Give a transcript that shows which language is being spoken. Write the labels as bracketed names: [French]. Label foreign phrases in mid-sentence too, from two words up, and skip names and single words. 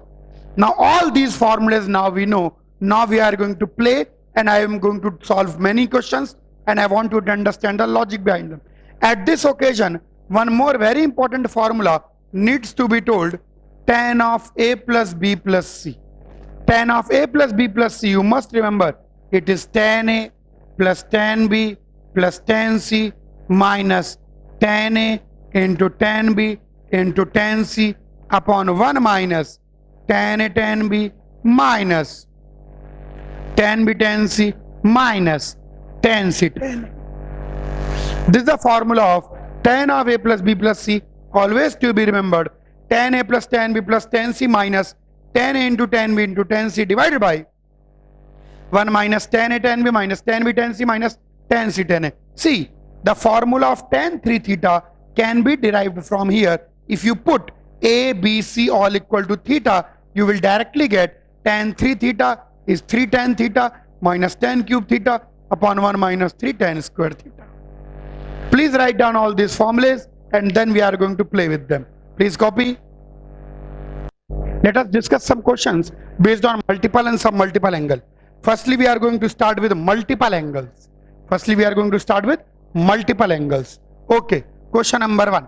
[English] Now all these formulas now we know. Now we are going to play and I am going to solve many questions and I want you to understand the logic behind them. At this occasion, one more very important formula needs to be told. Tan of a plus b plus c. Tan of a plus b plus c, you must remember, it is tan a plus tan b plus tan c minus tan a into tan b into tan c upon 1 minus tan a tan b minus tan b tan c minus tan c tan a. This is the formula of tan of a plus b plus c, always to be remembered. Tan a plus tan b plus tan c minus tan a into tan b into tan c divided by 1 minus tan a tan b minus tan b tan c minus tan c tan a. See, the formula of tan 3 theta can be derived from here. If you put a, b, c all equal to theta, you will directly get tan 3 theta is 3 tan theta minus tan cube theta upon 1 minus 3 tan square theta. Please write down all these formulas and then we are going to play with them. Please copy. Let us discuss some questions based on multiple and submultiple angle. Firstly, we are going to start with multiple angles. Okay, question number 1.